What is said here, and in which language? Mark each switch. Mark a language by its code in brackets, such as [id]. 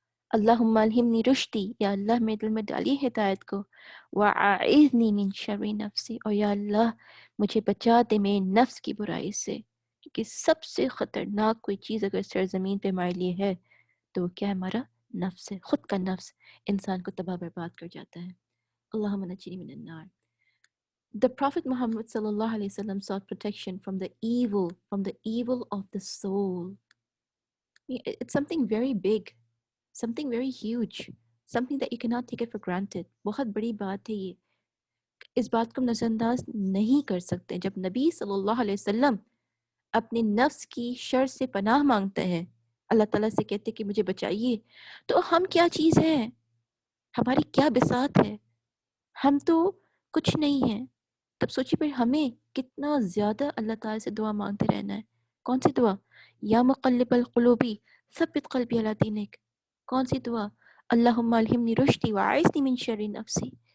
[ar] اللہم الہمنی رشدی، [ur] یا اللہ میرے دل میں ڈالی ہدایت کو، [ar] واعیذنی من شر نفسی، [ur] اور یا اللہ مجھے بچا دے میرے نفس کی برائی سے، کیونکہ سب سے خطرناک کوئی چیز اگر سرزمین پہ ہمارے لیے ہے تو وہ کیا ہے؟ ہمارا نفس ہے۔ خود کا نفس انسان کو تباہ برباد کر جاتا ہے۔ [ar] اللہم نجنی من النار۔ [en] The Prophet Muhammad sallallahu alaihi wasallam sought protection from the evil of the soul. It's something very big, something very huge, something that you cannot take it for granted. [ur] بہت بڑی بات ہے یہ، اس بات کو ہم نظر انداز نہیں کر سکتے۔ جب نبی صلی اللہ علیہ وسلم اپنے نفس کی شر سے پناہ مانگتے ہیں، اللہ تعالیٰ سے کہتے کہ مجھے بچائیے، تو ہم کیا چیز ہیں؟ ہماری کیا بساط ہے؟ ہم تو کچھ نہیں ہیں۔ تب سوچیے پھر ہمیں کتنا زیادہ اللہ تعالیٰ سے دعا مانگتے رہنا ہے۔ کون سی دعا؟ [ar] یا مقلب القلوبی ثبت قلبی علی دینک۔ [ur] کون سی دعا؟ [ar] اللہم الہمنی رشدی واعیذنی من شر نفسی۔